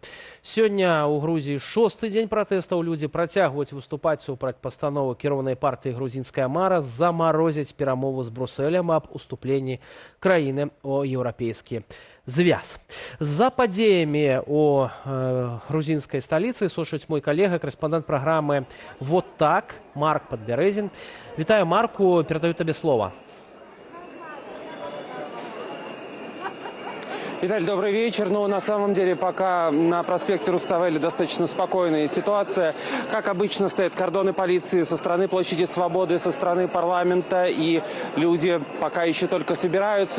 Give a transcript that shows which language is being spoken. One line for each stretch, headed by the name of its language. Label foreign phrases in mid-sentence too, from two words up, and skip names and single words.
Belarusian: Сёння ў Грузіі 6-й дзень пратэстаў. Людзі працягваюць выступаць супраць пастановы кіраванай партыі «Грузінская мара» замарозіць перамовы з Брусэлем аб уступленні краіны ў еўрапейскі звяз. За падзеямі у грузінскай сталіцы сочыць мой калега, корэспандэнт праграмы «Вот так» Марк Падбярэзін. Вітаю, Марку, перадаю табе слова.
Russian: Виталий, добрый вечер. Ну, на самом деле, пока на проспекте Руставели достаточно спокойная ситуация. Как обычно, стоят кордоны полиции со стороны площади Свободы, со стороны парламента, и люди пока еще только собираются.